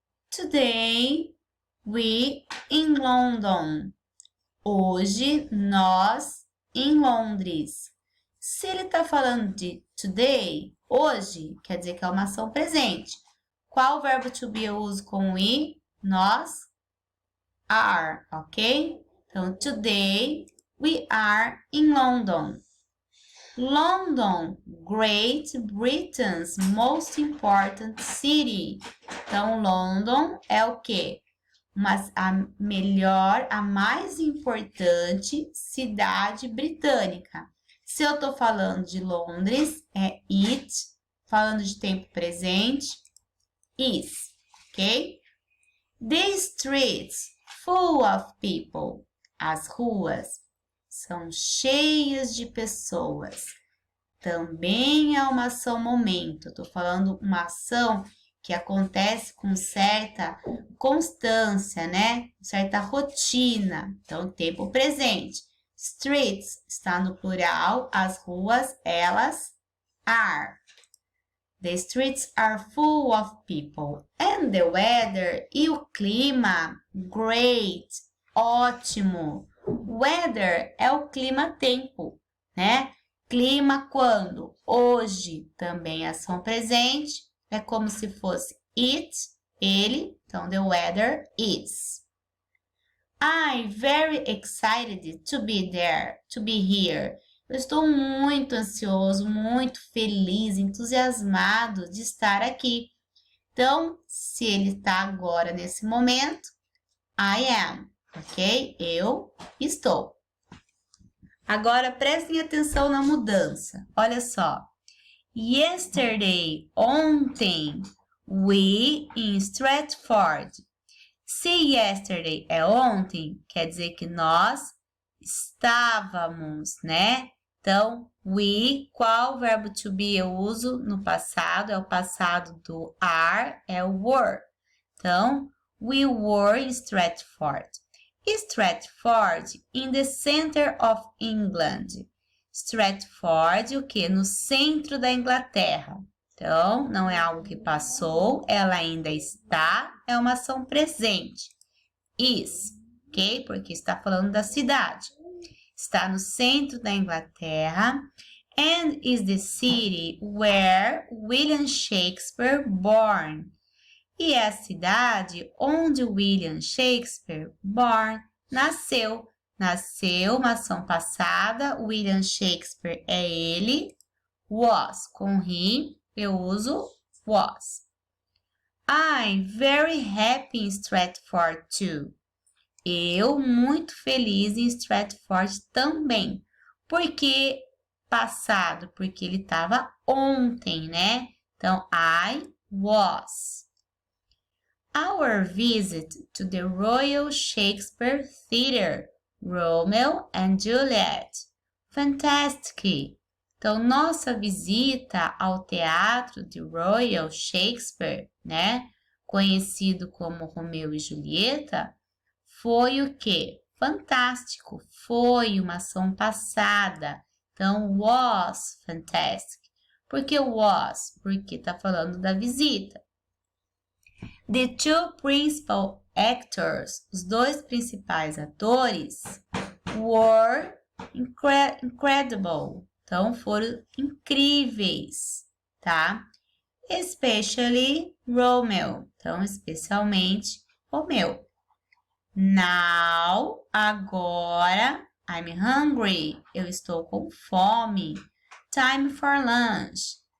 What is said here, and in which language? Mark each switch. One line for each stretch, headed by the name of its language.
English: Today, we in London.
Portuguese: Hoje, nós em Londres. Se ele está falando de today, hoje, quer dizer que é uma ação presente. Qual verbo to be eu uso com o i? Nós are, ok?
English: Então, today we are in London. London, Great Britain's most important city.
Portuguese: Então, London é o quê? A melhor, a mais importante cidade britânica. Se eu tô falando de Londres, é it. Falando de tempo presente, is, ok?
English: The streets full of people.
Portuguese: As ruas são cheias de pessoas. Também é uma ação momento. Estou falando uma ação que acontece com certa constância, né? Certa rotina. Então, tempo presente. Streets está no plural. As ruas, elas are.
English: The streets are full of people. And the weather, e o clima, great, ótimo.
Portuguese: Weather é o clima-tempo, né? Clima quando? Hoje, também ação presente, é como se fosse it, ele, então the weather is.
English: I'm very excited to be there, to be here.
Portuguese: Eu estou muito ansioso, muito feliz, entusiasmado de estar aqui. Então, se ele está agora nesse momento, I am, ok? Eu estou. Agora, prestem atenção na mudança. Olha só.
English: Yesterday, ontem, we in Stratford.
Portuguese: Se yesterday é ontem, quer dizer que nós estávamos, né? Então, we, qual verbo to be eu uso no passado? É o passado do are, é o were.
English: Então, we were in Stratford. Stratford in the center of England.
Portuguese: Stratford, o quê? No centro da Inglaterra. Então, não é algo que passou, ela ainda está, é uma ação presente. Is, ok? Porque está falando da cidade. Está no centro da Inglaterra.
English: And is the city where William Shakespeare born.
Portuguese: E é a cidade onde William Shakespeare born nasceu. Nasceu, uma ação passada. William Shakespeare é ele. Was, com he, eu uso was.
English: I'm very happy in Stratford too.
Portuguese: Eu muito feliz em Stratford também. Por que passado? Porque ele estava ontem, né?
English: Então, I was. Our visit to the Royal Shakespeare Theatre, Romeo and Juliet. Fantastic!
Portuguese: Então, nossa visita ao teatro de Royal Shakespeare, né? Conhecido como Romeu e Julieta, foi o quê? Fantástico. Foi uma ação passada. Então, was fantastic. Por que was? Porque está falando da visita.
English: The two principal actors, os dois principais atores, were incredible.
Portuguese: Então, foram incríveis, tá? Especially Romeo. Então, especialmente Romeu.
English: Now, agora, I'm hungry.
Portuguese: Eu estou com fome. Time for lunch.